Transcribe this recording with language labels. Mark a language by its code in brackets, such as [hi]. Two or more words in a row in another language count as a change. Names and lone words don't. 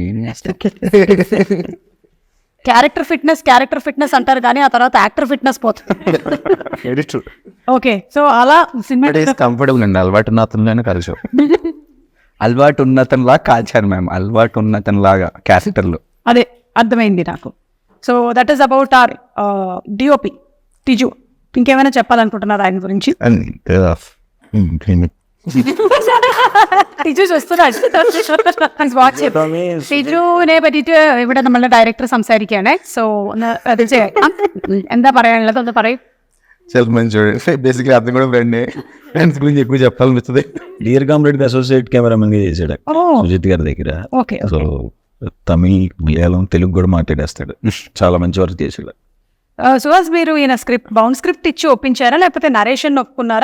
[en] character fitness [te] అంటారు కానీ ఆ తర్వాత [en] actor fitness [te] పోతుంది. ఓకే, సో అలా సినిమా కంఫర్టబుల్ అండి, అలవాటు ఉన్న అతనిలోనే కలిసి. అలవాటు ఉన్నతనిలా కాల్చాను మ్యామ్, అలవాటు ఉన్నతనిలాగా క్యారెక్టర్లు. అదే అర్థమైంది నాకు. [en] so that is about our DOP Tiju. [te] ఇంకేమైనా చెప్పాలనుకుంటున్నారు ఆయన గురించి? [ml] ടിജു ടിജുവിനെ പറ്റിയിട്ട് ഇവിടെ നമ്മളുടെ ഡയറക്ടർ സംസാരിക്കുകയാണ്. സോ ഒന്ന് അത് എന്താ പറയാനുള്ളത് ഒന്ന് പറയും. [te] బేసిక్లీ అతను కూడా ఫ్రెండ్స్ గురించి ఎక్కువ చెప్పాలనిపిస్తుంది. డియర్ కామ్రేడ్ [en] associate cameraman [te] గా చేశాడు సుజిత్ గారి దగ్గర. ఓకే, సో తమిళ్, మలయాళం, తెలుగు కూడా మాట్లాడేస్తాడు. చాలా మంచి వర్క్ చేశాడు. సుహాస్, మీరు ఈయన [en] bound script [te] ఇచ్చి ఒప్పించారా లేకపోతే నరేషన్ ఒప్పుకున్నారా?